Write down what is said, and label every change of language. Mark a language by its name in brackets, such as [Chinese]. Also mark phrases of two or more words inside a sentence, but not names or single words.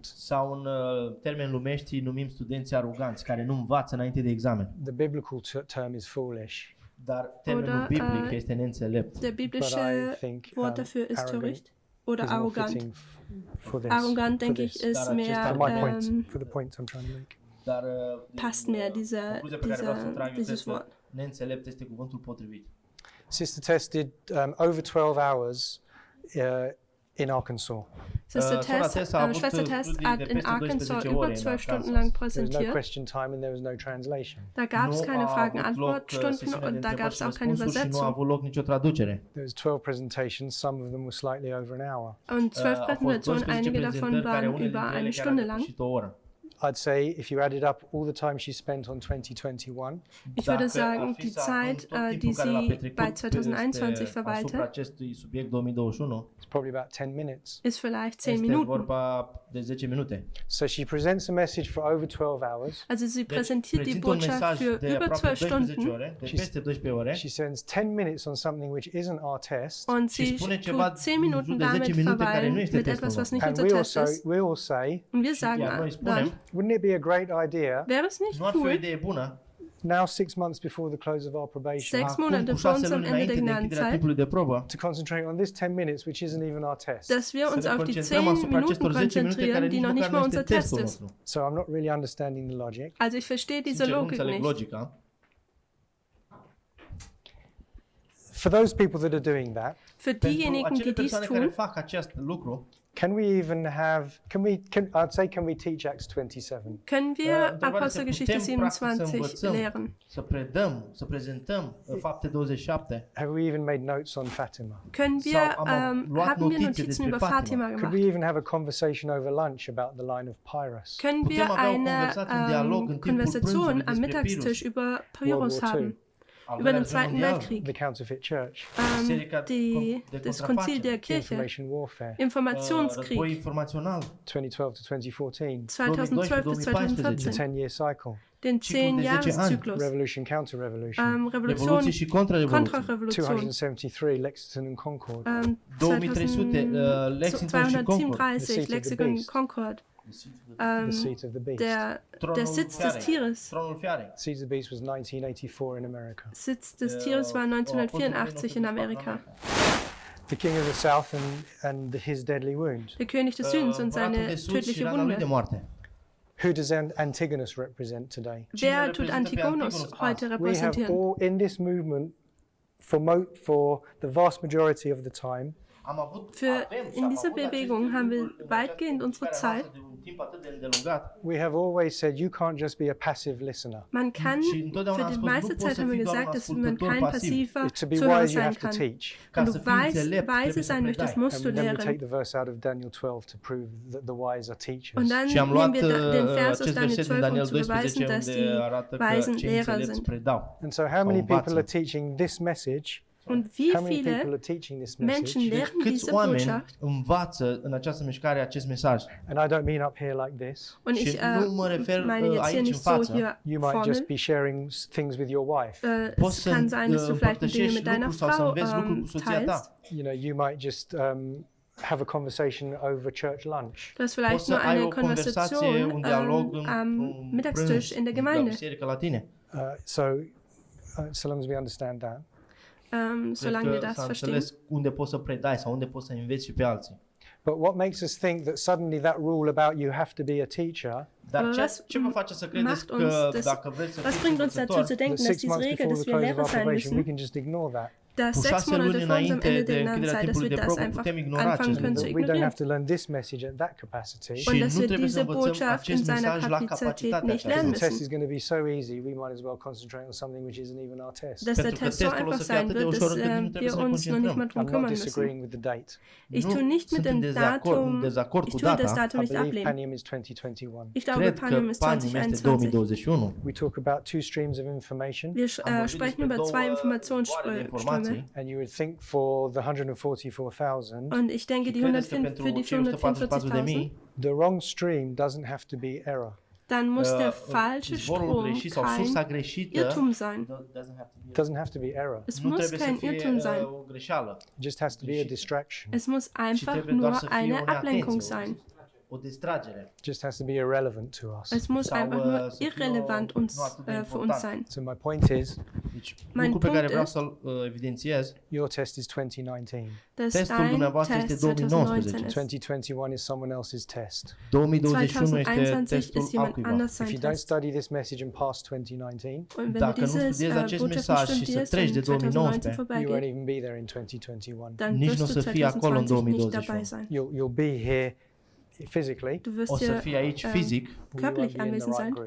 [Romanian] sau în termeni lumești îi numim studenți aroganți care nu învață înainte de examen. [English] The biblical term is foolish, [Romanian] Dar termenul [German] Oder, [Romanian] biblic este neînțelept. [German] der [English] but I [German] biblische [English] think [German] Wort dafür ist [English] arrogant [German] töricht oder [English] is more [German] arrogant. [English] fitting for this. [German] Arrogant, [English] for [German] denke ich, [English] this. [German] ist [Romanian] Dar acesta [German] mehr, [English] For my point, [German] ähm, [English] for the point I'm trying to make. [Romanian] Dar [German] passt mehr [Romanian] concluzia pe care vreau să o trag eu, [German] dieses [Romanian] cred că [German] Wort. [Romanian] neînțelept este cuvântul potrivit. [English] Sister Tess did over 12 hours in Arkansas. [German] Schwester [Romanian] Sora Tess, Tess a avut [German] Schwester Tess [Romanian] studii [German] hat [Romanian] de [German] in [Romanian] peste [German] Arkansas [Romanian] 12 [German] über [Romanian] ore în [German] 12 Stunden [Romanian] Arkansas. [German] lang [English] There was no [German] präsentiert. [English] question time and there was no translation. [German] Da gab es [Romanian] Nu [German] keine [Romanian] a avut loc [German] Fragen-Antwort-Stunden [Romanian] sesiunea de [German] und da gab [Romanian] întrebări [German] es [Romanian] și [German] auch keine [Romanian] răspunsuri și nu a [German] Übersetzung. [Romanian] avut loc nicio traducere. [English] There was 12 presentations. Some of them were slightly over an hour. [German] Und 12 [Romanian] Au fost [German] Präsentationen, [Romanian] 12 [German] einige davon [Romanian] prezentări care [German] waren [Romanian] unele [German] über [Romanian] dintre [German] eine [Romanian] ele chiar [German] Stunde [Romanian] au [German] lang. [Romanian] depășit o oră. [English] I'd say if you added up all the time she spent on 2021, [German] Ich würde [Romanian] Dacă [German] sagen, [Romanian] ar fi [German] die [Romanian] să [German] Zeit, [Romanian] adun tot [German] die [Romanian] timpul care l-a [German] sie [Romanian] petrecut [German] bei 2021 [Romanian] asupra [German] verweilte, [Romanian] acestui subiect 2021 [English] it's probably about 10 minutes. [German] ist vielleicht 10 [Romanian] este [German] Minuten. [Romanian] vorba de 10 minute. [English] So she presents a message for over 12 hours. [German] Also sie [Romanian] Deci, [German] präsentiert die [Romanian] prezintă un [German] Botschaft [Romanian] mesaj [German] für [Romanian] de [German] über [Romanian] aproape [German] 12 [Romanian] 12 [German] Stunden [Romanian] ore, de Și- peste 12 ore, [English] She spends 10 minutes on something which isn't our test. [German] und [Romanian] și [German] sie [Romanian] spune ceva [German] tut 10 [Romanian] în [German] Minuten [Romanian] jur de 10 [German] damit [Romanian] minute care [German] verweilen [Romanian] nu este [German] mit [Romanian] testul [German] etwas, was [Romanian] nostru. [German] nicht [English] And [German] unser [English] we [German] Test [English] also, [German] ist. [English] we all say, [German] Und wir [Romanian] Iar [German] sagen [Romanian] noi [German] dann, [Romanian] spunem, [English] wouldn't it be a great idea [German] wäre es nicht [Romanian] nu ar fi o [German] cool, [Romanian] idee bună, [English] now 6 months before the close of our probation [German] 6 [Romanian] acum [German] Monate [Romanian] cu [German] vor [Romanian] 6 [German] unserem [Romanian] luni [German] Ende [Romanian] înainte [German] der [Romanian] de închiderea [German] Gnadenzeit, [Romanian] timpului de probă, [English] to concentrate on this 10 minutes which isn't even our test? [German] dass wir uns [Romanian] să ne [German] auf die 10 [Romanian] concentrăm asupra acestor [German] Minuten [Romanian] 10 minute care [German] konzentrieren, die [Romanian] nici [German] noch nicht [Romanian] măcar [German] mal [Romanian] nu [German] unser [Romanian] este [German] Test [Romanian] testul [German] ist. [Romanian] nostru. [English] So I'm not really understanding the logic. [German] Also ich verstehe diese [Romanian] Sincer, nu [German] Logik [Romanian] înțeleg [German] nicht. [Romanian] logica. [English] For those people that are doing that, [German] Für [Romanian] Pentru [German] diejenigen, die [Romanian] acele [German] dies [Romanian] persoane care [German] tun, [Romanian] fac acest lucru, [English] can we even have, I'd say, can we teach Acts 27? [German] können wir [Romanian] întrebarea este, [German] Apostelgeschichte [Romanian] putem practic să [German] 27 [Romanian] învățăm, [German] lehren. [Romanian] să predăm, să prezentăm fapte 27? [English] Have we even made notes on Fatima? [German] Können wir, [Romanian] Sau am luat [German] haben wir [Romanian] notițe [German] Notizen [Romanian] despre [German] über [Romanian] Fatima? [German] Fatima [English] Could [German] gemacht? [English] we even have a conversation over lunch about the line of Pyrrhus? [German] Können wir [Romanian] Putem avea o [German] eine [Romanian] conversație, un dialog în timpul [German] Konversation [Romanian] prânzului [German] am [Romanian] despre [German] Mittagstisch [Romanian] Pirus, [German] über [English] World [German] Pyrrhus [English] War II, [German] haben? [Romanian] al [German] Über [Romanian] doilea [German] den [Romanian] război [German] Zweiten [Romanian] mondial, [German] Weltkrieg, [English] the Counterfeit Church, [Romanian] Biserica de [German] das [Romanian] contrafacere, [German] Konzil der Kirche, [English] information warfare, [Romanian] război [German] Informationskrieg [Romanian] informațional, [English] 2012 to 2014, [German] 2012 bis [English] the [German] 2014, [English] 10-year cycle, [German] den [Romanian] Ciclul de 10 ani. [German] 10-Jahres-Zyklus, [English] revolution, counter-revolution, [German] Revolution, [Romanian] revoluție și contrarevoluție. [German] Kontrarevolution, [English] 273, Lexington and Concord, [Romanian] 2300, Lexington și Concord. [German] 237, [English] The Seat of the [German] Lexikon [English] Beast. [German] Concord, [English] The seat of the beast. [German] der Sitz des Tieres. [Romanian] Tronul fiarei. [English] Seat of the beast was 1984 in America. [German] Sitz des Tieres war 1984 in Amerika. [English] The king of the south and his deadly wound. [German] Der König des Südens und seine tödliche Wunde. [English] Who does Antigonus represent today? [German] Wer tut Antigonus heute [English] We have [German] repräsentieren? [English] all in this movement for the vast majority of the time [German] In dieser Bewegung haben wir weitgehend unsere Zeit. [English] we have always said you can't just be a passive listener. [German] Man kann, für die meiste Zeit haben wir gesagt, dass man kein passiver [English] To be [German] Zuhörer [English] wise, you [German] sein [English] have to [German] kann. [English] teach. [German] Wenn du weise sein möchtest, musst du [English] And then we take [German] lehren. [English] the verse out of Daniel 12 to prove that the wise are teachers. [German] Und dann [Romanian] Și am [German] nehmen [Romanian] luat [German] wir den Vers aus [Romanian] acest [German] Daniel [Romanian] verset din [German] 12, um [Romanian] Daniel [German] zu beweisen, [Romanian] 12, [German] dass [Romanian] unde [German] die [Romanian] arată că [German] Weisen [Romanian] cei [German] Lehrer [Romanian] înțelepți [German] sind. [Romanian] predau. [English] And so how many [Romanian] învață. [English] people are teaching this message? [German] Und wie [English] How many people [German] viele [English] are teaching this [German] Menschen [English] message? [German] lehren [Romanian] Câți [German] diese [Romanian] oameni [German] Botschaft? [Romanian] învață în această mișcare acest mesaj? [English] And I don't mean up here like this. [German] Und [Romanian] Și [German] ich [Romanian] nu mă refer [German] meine jetzt hier [Romanian] aici în [German] nicht so [Romanian] față. [German] hier [English] You might just [German] vorne. [English] be sharing things with your wife. [Romanian] Poți [German] Es [Romanian] să [German] kann sein, dass du vielleicht Dinge [Romanian] împărtășești [German] mit deiner [Romanian] lucruri sau să [German] Frau [Romanian] înveți lucruri cu soția ta. [German] teilst. [English] You know, you might just have a conversation over church lunch. [German] Du hast [Romanian] Poți [German] vielleicht [Romanian] să [German] nur [Romanian] ai [German] eine [Romanian] o conversație, [German] Conversation [Romanian] un dialog [German] am [Romanian] în [German] Mittagstisch in der [Romanian] la [German] Gemeinde, [Romanian] biserică la tine. [English] So long as we understand that. [German] solange wir [Romanian] Cred că [German] das [Romanian] s-a [German] verstehen. [Romanian] înțeles unde poți să predai sau unde poți să înveți și pe alții. [English] But what makes us think that suddenly that rule about you have to be a teacher, [Romanian] Dar [German] Aber [Romanian] ce vă face să credeți [German] macht uns [Romanian] că [German] das- [Romanian] dacă vreți să [German] Was [Romanian] fiți [German] bringt uns dazu [Romanian] învățători, [German] zu denken, [English] that [German] dass [English] 6 [German] diese [English] months [German] Regel, [English] before [German] dass [English] the [German] wir [English] close of [German] Lehrer [English] our [German] sein [English] probation, we [German] müssen, [English] can just ignore that. [German] dass [Romanian] cu 6 [German] 6 Monate [Romanian] luni [German] vor unserem [Romanian] înainte [German] Ende [Romanian] de [German] der [Romanian] închiderea [German] Lernzeit, dass [Romanian] timpului [German] wir [Romanian] de [German] das [Romanian] probă [German] einfach [Romanian] putem ignora [German] anfangen [Romanian] acest [German] können [Romanian] lucru. [German] zu [English] We don't [German] ignorieren. [English] have to learn this message at that capacity. [Romanian] Și [German] Und [Romanian] nu [German] dass wir [Romanian] trebuie să [German] diese [Romanian] învățăm [German] Botschaft in [Romanian] acest [German] seiner [Romanian] mesaj la [German] Kapazität [Romanian] capacitatea [German] nicht [Romanian] aceasta. [German] lernen [English] The test [German] müssen. [English] is going to be so easy, we might as well concentrate on something which isn't even our test. [German] Dass der [Romanian] Pentru că [German] Test so [Romanian] testul o [German] einfach [Romanian] să fie [German] sein [Romanian] atât de [German] wird, [Romanian] ușor [German] dass [Romanian] încât nu trebuie [German] wir [Romanian] să ne [German] uns noch nicht [Romanian] concentrăm. [German] mal drum [English] I'm not [German] kümmern müssen. [English] disagreeing with the date. [German] Ich tue nicht mit [Romanian] sunt [German] dem [Romanian] în [German] Datum, [Romanian] dezacord [German] ich [Romanian] cu [German] tue das [Romanian] data. [German] Datum [English] I [German] nicht [English] believe [German] ablehnen. [English] Panium is 2021. [German] Ich glaube, [Romanian] Cred [German] Panium [Romanian] că [German] ist [Romanian] Panium este [German] 2021. [Romanian] 2021. [English] We talk about two streams of information, [German] Wir [Romanian] vorbit [German] sprechen [Romanian] despre [German] über [Romanian] două [German] zwei [Romanian] vagoare de [German] Informationsströme. [Romanian] informații. [English] and you would think for the 144,000, [German] Und ich denke, die [Romanian] Credeți că [German] 104 [Romanian] pentru [German] für die [Romanian] cei 144.000 [German] 444.000, [English] the wrong stream doesn't have to be error. [German] dann muss der falsche [Romanian] izvorul [German] Strom [Romanian] greșit sau sursa [German] kein [Romanian] greșită [German] Irrtum sein. [English] It doesn't have to be error. [German] Es [Romanian] nu [German] muss [Romanian] trebuie să [German] kein [Romanian] fie [German] Irrtum sein. [Romanian] o greșeală. [English] It just has to be a distraction. [German] Es muss einfach [Romanian] trebuie doar [German] nur [Romanian] să fie [German] eine [Romanian] o [German] Ablenkung [Romanian] neatenție, [German] sein. [Romanian] o distragere. [English] It just has to be irrelevant to us. [German] Es muss [Romanian] Sau, [German] einfach nur [Romanian] să fie [German] irrelevant [Romanian] nu [German] uns, [Romanian] atât de [German] für uns [Romanian] important. [German] sein. [English] So my point is, [Romanian] Deci, [German] Mein [Romanian] lucru pe care [German] punct [Romanian] vreau [German] ist- [Romanian] să-l evidențiez, [English] your test is 2019. [German] Das [Romanian] Testul [German] dein [Romanian] dumneavoastră este [German] Test [Romanian] 2019. [German] 2019 ist. [English] 2021 is someone else's test. [Romanian] 2021 este [German] 2021 [Romanian] testul [German] ist jemand [Romanian] altcuiva. [German] anders [English] If [German] sein [English] you don't [German] Test. [English] study this message and pass 2019, [German] Und wenn du [Romanian] Dacă nu [German] dieses [Romanian] studiezi acest [German] Botschaft [Romanian] mesaj [German] nicht [Romanian] și să [German] studierst [Romanian] treci de [German] und 2019 [Romanian] 2019, [English] you won't [German] vorbeigeht, [English] even be there in 2021. [German] dann [Romanian] Nici [German] wirst [Romanian] nu o [German] du [Romanian] să fii acolo în [German] 2020 nicht [Romanian] 2021. [German] dabei sein. [English] You'll be here physically, [German] Du wirst [Romanian] O să [German] hier [Romanian] fii aici fizic, [English] but you won't [German] körperlich [English] be in the [German] anwesend [English] right [German] sein, [English] group.